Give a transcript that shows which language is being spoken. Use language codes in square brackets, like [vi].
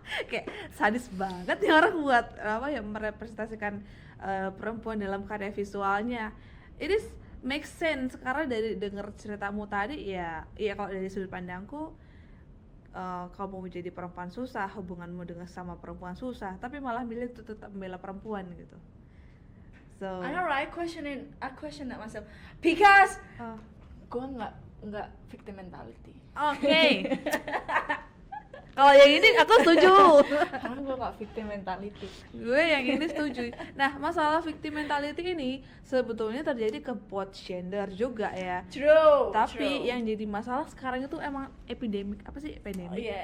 [id] Kayak sadis banget nih orang buat apa ya merepresentasikan perempuan dalam karya visualnya. [en] It is make sense [id] karena dari dengar ceritamu tadi ya kalau dari sudut pandangku kamu menjadi perempuan susah, hubunganmu dengan sama perempuan susah, tapi malah milih tetap membela perempuan gitu. [en] So I know right, I question that myself because [id] gue nggak [en] victim mentality. [id] Oke. Kalau yang ini aku setuju. Karena gue nggak victim mentality. Gue yang ini setuju. Nah, masalah victim mentality ini sebetulnya terjadi ke [en] both gender [id] juga ya. [en] True. [id] Tapi yang jadi masalah sekarang itu emang epidemik. Apa sih epidemik?